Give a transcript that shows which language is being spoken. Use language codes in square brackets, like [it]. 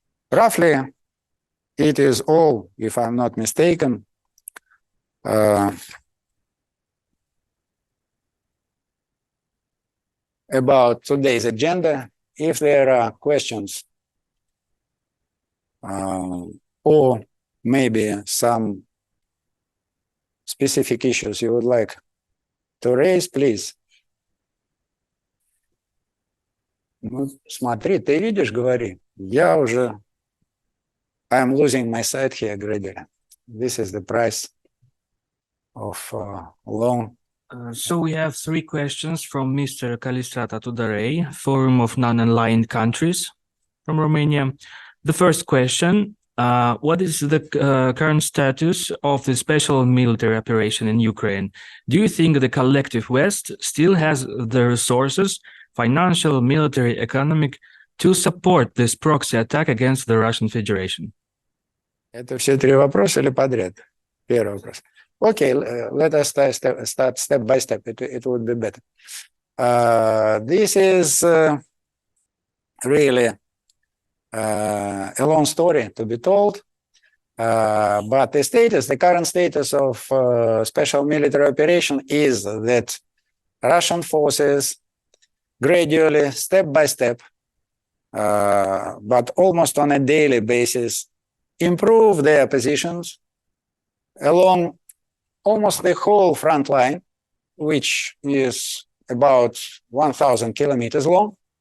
[en] Roughly, it is all, if I'm not mistaken, about today's agenda. If there are questions or maybe some specific issues you would like to raise, please. [ru] Ну, смотри, ты видишь, говори. Я уже... [en] I'm losing my sight here gradually. This is the price of loan. So we have three questions from Mr. Calistrata Tudorei, Forum of Non-Aligned Countries from Romania. The first question, what is the current status of the special military operation in Ukraine? Do you think the collective West still has the resources, financial, military, economic, to support this proxy attack against the Russian Federation? [ru] Это все три вопроса или подряд? Первый вопрос. [en] Okay, let us start step by step. It would be better. This is really a long story to be told. But the current status of special military operation is that Russian forces gradually, step by step, but almost on a daily basis, improve their positions along almost the whole front line, which is about 1,000 kilometers long.